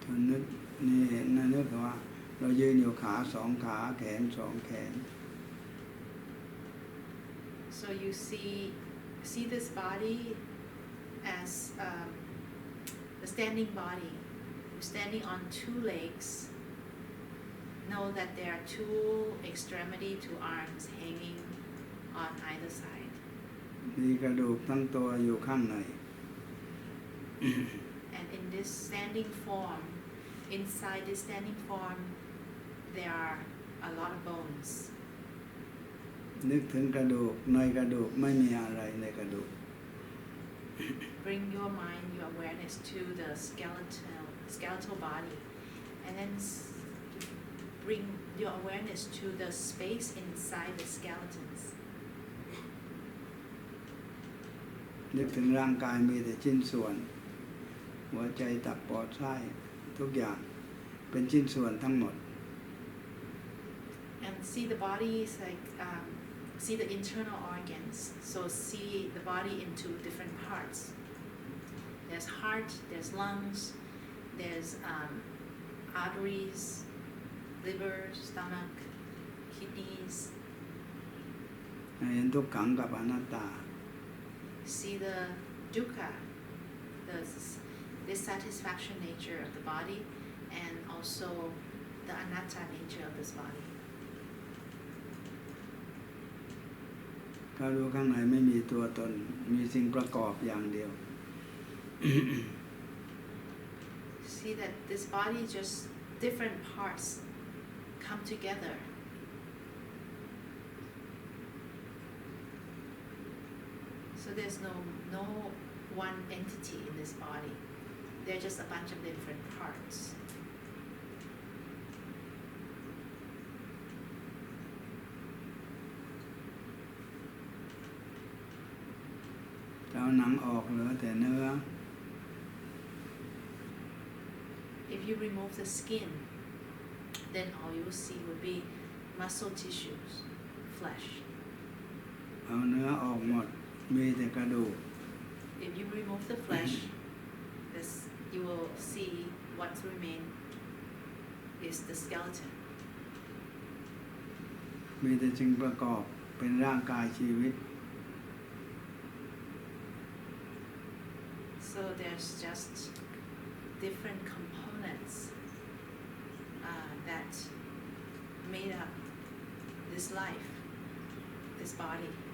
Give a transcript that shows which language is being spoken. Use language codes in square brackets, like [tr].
[th] นึกนี่เห็นนะนึกว่าเรายืนอยู่ขาสองขาแขนสองแขน [en] So you see this body as the standing body. You're standing on two legs. Know that there are two arms hanging on either side. [th] มีกระดูกทั้งตัวอยู่ข้างใน [en] And in this standing form, inside this standing form, there are a lot of bones. [th] นึกถึงกระดูกในกระดูกไม่มีอะไรในกระดูก [en] Bring your mind, your awareness to the skeletal body, and then bring your awareness to the space inside the skeletons. [th] นึกถึงร่างกายมีแต่ชิ้นส่วนหัวใจตับปอดไส้ทุกอย่างเป็นชิ้นส่วนทั้งหมด [en] And see the body is like see the internal organs. So see the body into different parts. There's heart, there's lungs, there's arteries, liver, stomach, kidneys. [th] เห็นทุกขังกับอนัตตา [en] See the dukkha, the dissatisfaction nature of the body, and also the anatta nature of this body. [th] ถ้ารู้ข้างในไม่มีตัวตนมีสิ่งประกอบอย่างเดียว [en] See that this body just different parts come together. So there's no one entity in this body. They're just a bunch of different parts. [th] จะเอาหนังออกเหลือแต่เนื้อ [en] If you remove the skin, then all you will see will be muscle tissues, flesh. [th] เอาเนื้อออกหมดมีแต่กระดูก [en] If you remove the flesh, you will see what remain is the skeleton. [th] มีแต่สิ่งประกอบเป็นร่างกายชีวิต [en] So there's just different components that made up this life, this body.